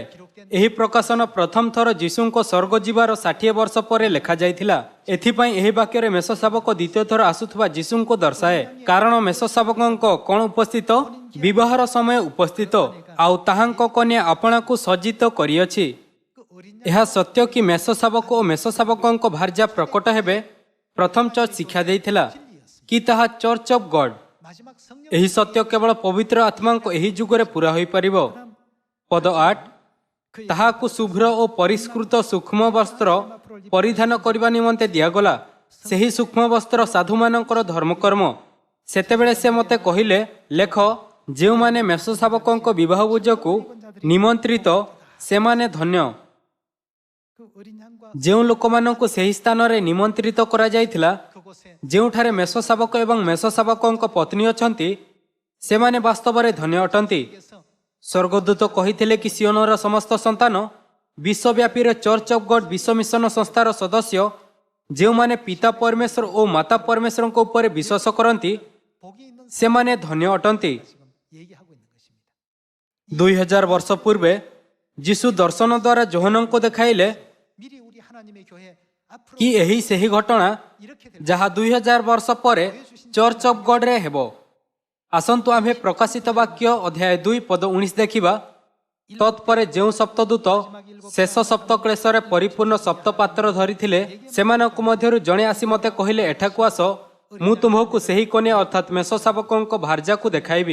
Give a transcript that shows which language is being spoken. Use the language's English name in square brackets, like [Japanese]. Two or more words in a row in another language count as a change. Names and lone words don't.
[Odia] ଏହି ପ୍ରକାଶନ ପ୍ରଥମ ଥର ଯୀଶୁଙ୍କ ସ୍ୱର୍ଗ ଯିବାର 60 ବର୍ଷ ପରେ ଲେଖାଯାଇଥିଲା। ଏଥିପାଇଁ ଏହି ବାକ୍ୟରେ ମେଷ ଶାବକ ଦ୍ୱିତୀୟ ଥର ଆସୁଥିବା ଯୀଶୁଙ୍କୁ ଦର୍ଶାଏ, କାରଣ ମେଷ ଶାବକଙ୍କ କ'ଣ ଉପସ୍ଥିତ? ବିବାହର ସମୟ ଉପସ୍ଥିତ ଆଉ ତାହାଙ୍କ କନ୍ୟା ଆପଣାକୁ ସଜ୍ଜିତ କରିଅଛି। [Korean] 그 어린 [Odia] ଏହା ସତ୍ୟ କି ମେଷ ଶାବକ ଓ ମେଷ ଶାବକଙ୍କ ଭାର୍ଯ୍ୟା ପ୍ରକଟ ହେବେ ପ୍ରଥମ ଚର୍ଚ୍ଚ ଶିକ୍ଷା ଦେଇଥିଲା କି ତାହା ଚର୍ଚ୍ଚ ଅଫ୍ ଗଡ୍। [Korean] 마지막 성령 [Odia] ଏହି ସତ୍ୟ କେବଳ ପବିତ୍ର ଆତ୍ମାଙ୍କ ଏହି ଯୁଗରେ ପୁରା ହୋଇପାରିବ। ପଦ 8 ତାହାକୁ ଶୁଭ୍ର ଓ ପରିଷ୍କୃତ ସୂକ୍ଷ୍ମ ବସ୍ତ୍ର ପରିଧାନ କରିବା ନିମନ୍ତେ ଦିଆଗଲା। ସେହି ସୂକ୍ଷ୍ମ ବସ୍ତ୍ର ସାଧୁମାନଙ୍କର ଧର୍ମକର୍ମ। ସେତେବେଳେ ସେ ମୋତେ କହିଲେ, ଲେଖ, ଯେଉଁମାନେ ମେଷ ଶାବକଙ୍କ ବିବାହ ଭୋଜକୁ ନିମନ୍ତ୍ରିତ ସେମାନେ ଧନ୍ୟ। [Korean] 그 어린 양과 [Odia] ଯେଉଁ ଲୋକମାନଙ୍କୁ ସେହି ସ୍ଥାନରେ ନିମନ୍ତ୍ରିତ କରାଯାଇଥିଲା [Korean] 그곳에 [Odia] ଯେଉଁଠାରେ ମେଷ ଶାବକ ଏବଂ ମେଷ ଶାବକଙ୍କ ପତ୍ନୀ ଅଛନ୍ତି ସେମାନେ ବାସ୍ତବରେ ଧନ୍ୟ ଅଟନ୍ତି। [Korean] 께서 [Odia] ସ୍ୱର୍ଗଦୂତ କହିଥିଲେ କି ସିଓନର ସମସ୍ତ ସନ୍ତାନ ବିଶ୍ୱବ୍ୟାପୀର ଚର୍ଚ୍ଚ ଅଫ୍ ଗଡ୍ ବିଶ୍ୱ ମିଶନ ସଂସ୍ଥାର ସଦସ୍ୟ ଯେଉଁମାନେ ପିତା ପରମେଶ୍ୱର ଓ ମାତା ପରମେଶ୍ୱରଙ୍କ ଉପରେ ବିଶ୍ୱାସ କରନ୍ତି [Korean] 복이 있는 [Odia] ସେମାନେ ଧନ୍ୟ ଅଟନ୍ତି। [Korean] 지금 얘기하고 있는 것입니다. [Odia] 2000 ବର୍ଷ ପୂର୍ବେ ଯୀଶୁ ଦର୍ଶନ ଦ୍ୱାରା ଯୋହନଙ୍କୁ ଦେଖାଇଲେ [Korean] 미리 우리 하나님의 교회 앞으로 [Odia] କି ଏହି ସେହି ଘଟଣା [Korean] 이렇게 될 [Odia] ଯାହା 2000 ବର୍ଷ ପରେ ଚର୍ଚ୍ଚ ଅଫ୍ ଗଡ୍ରେ ହେବ। ଆସନ୍ତୁ ଆମ୍ଭେ ପ୍ରକାଶିତ ବାକ୍ୟ ଅଧ୍ୟାୟ 2 ପଦ 19 ଦେଖିବା। ତତ୍ପରେ ଯେଉଁ ସପ୍ତଦୂତ ଶେଷ ସପ୍ତ କ୍ଲେଶରେ ପରିପୂର୍ଣ୍ଣ ସପ୍ତପାତ୍ର ଧରିଥିଲେ ସେମାନଙ୍କ ମଧ୍ୟରୁ ଜଣେ ଆସି ମୋତେ କହିଲେ, ଏଠାକୁ ଆସ, ମୁଁ ତୁମ୍ଭକୁ ସେହି କନ୍ୟା ଅର୍ଥାତ୍ ମେଷ ଶାବକଙ୍କ ଭାର୍ଯ୍ୟାକୁ ଦେଖାଇବି।